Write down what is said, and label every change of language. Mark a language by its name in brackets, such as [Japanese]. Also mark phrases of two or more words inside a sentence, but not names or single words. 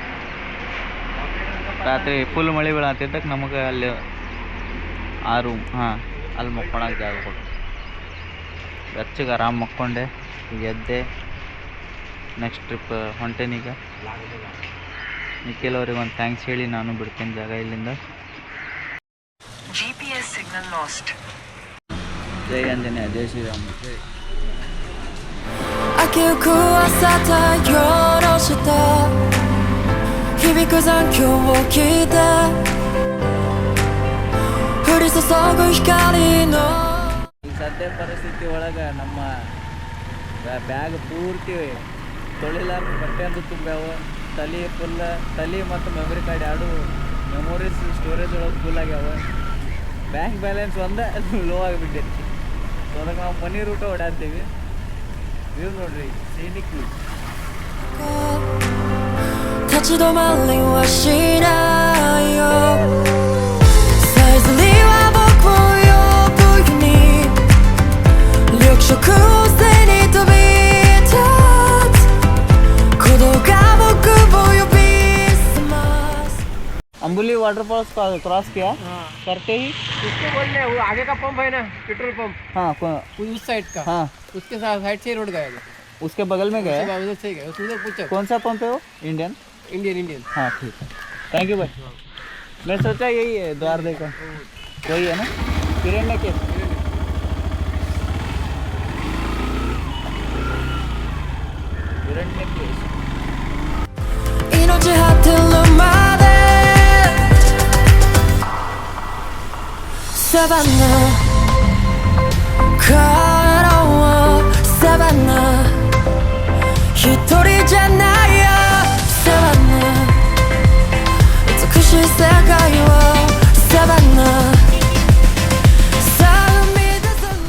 [Kannada] ರಾತ್ರಿ ಫುಲ್ ಮಳೆ ಬೀಳತ್ತಿದ್ದಕ್ಕೆ ನಮಗೆ ಅಲ್ಲಿ ಆ ರೂಮ್, ಅಲ್ಲಿ ಮಕ್ಕೊಳಕ್ಕೆ ಜಾಗ ಕೊಟ್ಟು ಬೆಚ್ಚಗೆ ಆರಾಮ್ ಮಕ್ಕೊಂಡೆ. ಈಗ ಎದ್ದೆ, [English] next trip [Kannada] ಹೊಂಟೇನೀಗ. ನಿಖಿಲ್ ಅವ್ರಿಗೆ ಒಂದು ಥ್ಯಾಂಕ್ಸ್ ಹೇಳಿ ನಾನು ಬಿಡ್ತೀನಿ ಜಾಗ ಇಲ್ಲಿಂದ. [English] GPS signal lost. [Kannada] ಜೈ ಆಂಜನೇಯ, ಜೈ ಶ್ರೀರಾಮ್. [Japanese] 秋を食わさた夜の下響く残響を聞いて降り注ぐ光の [Kannada] ಈ ಸದ್ಯ ಪರಿಸ್ಥಿತಿ ಒಳಗೆ ನಮ್ಮ ಬ್ಯಾಗ್ ಪೂರ್ತಿ ತೊಳಿಲಾರ್ದ ಬಟ್ಟೆ ಅಂತ ತುಂಬ್ಯಾವ. ತಲೆ ಮತ್ತು [English] memory card [Kannada] ಎರಡು [English] memories storage [Kannada] ಒಳಗೆ ಫುಲ್ ಆಗ್ಯಾವ. [English] bank balance [Kannada] ಒಂದೇ ಲೋ ಆಗಿಬಿಟ್ಟೈತಿ. ಸೊ ಅದಕ್ಕೆ ನಾವು ಮನಿ ರೂಟ ಓಡಾಡ್ತೀವಿ. ವ್ಯೂ ನೋಡ್ರಿ, [English] scenic view. [Japanese] 立ち止まりはしないよさえずりは僕を呼ぶように緑色を背に飛び立つ鼓動が僕を呼び覚ます [Hindi] अंबुली वाटरफॉल्स क्रॉस किया करते ही उसको बोलने वो आगे का पंप है ना, [English] petrol pump, [Hindi] हाँ उस साइड का, हाँ उसके साइड से रोड गया, उसके बगल में गए. उधर से गया, उधर पूछो. कौन सा पंप है वो? इंडियन. इंडियन. हाँ ठीक है, [English] thank you [Hindi] भाई. मैं सोचा यही है द्वार देखा, वही है ना हिरण्य केश. हिरण्य केश. [Japanese] 命果てるまでサバナ帰ろうサバナ一人じゃないよサバナ美しい世界をサバナさあ生み出す